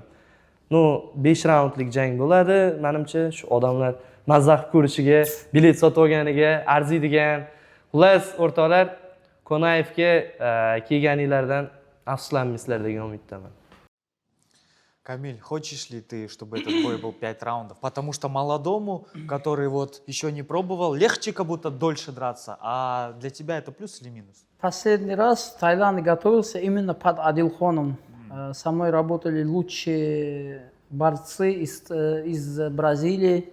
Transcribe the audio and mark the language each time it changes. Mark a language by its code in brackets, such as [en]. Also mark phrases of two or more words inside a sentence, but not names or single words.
[uz] No 5 raundlik jang bo'ladi. Menimcha shu odamlar mazza qilib ko'rishiga, bilet sotib olganiga arziydigan. Xullas, o'rtoqlar, Konayevga kelganinglardan afsuslanmaysizlar degan umiddaman. [ru] Камиль, хочешь ли ты, чтобы этот бой был 5 раундов? Потому что молодому, который вот еще не пробовал, легче как будто дольше драться. А для тебя это плюс или минус? Последний раз в Таиланде готовился именно под Адилхоном. Со мной работали лучшие борцы из Бразилии.